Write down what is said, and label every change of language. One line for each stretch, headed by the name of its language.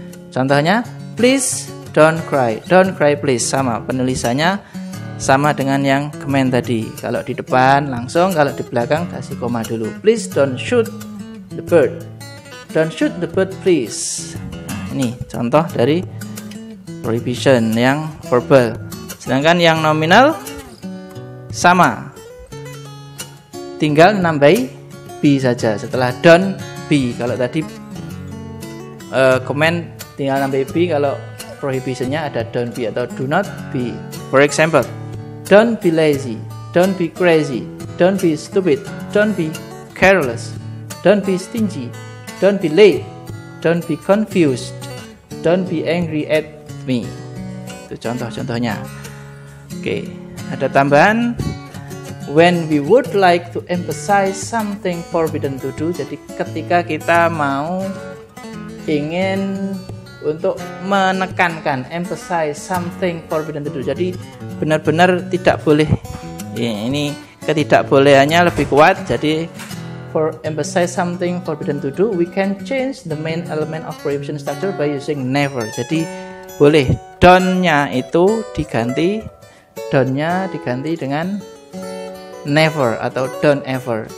Indonesian: Contohnya,
English: please don't cry please,
Indonesian: sama. Penulisannya sama dengan yang command tadi. Kalau di depan langsung, kalau di belakang kasih koma dulu.
English: Please don't shoot the bird. Don't shoot the bird please.
Indonesian: Nah, ini contoh dari prohibition yang verbal. Sedangkan yang nominal sama. Tinggal nambahi be saja setelah
English: don't be.
Indonesian: Kalau tadi command tinggal nambah be, kalau prohibitionnya ada
English: don't be
Indonesian: atau
English: do not be. For example, don't be lazy, don't be crazy, don't be stupid, don't be careless, don't be stingy, don't be late, don't be confused, don't be angry at me.
Indonesian: Itu contoh-contohnya. Oke, ada tambahan.
English: When we would like to emphasize something forbidden to do.
Indonesian: Jadi ketika kita ingin untuk menekankan,
English: emphasize something forbidden to do.
Indonesian: Jadi benar-benar tidak boleh. Ini ketidakbolehannya lebih kuat. Jadi
English: for emphasize something forbidden to do, we can change the main element of prohibition structure by using never.
Indonesian: Jadi boleh don't-nya itu diganti, don't-nya diganti dengan never atau
English: don't ever.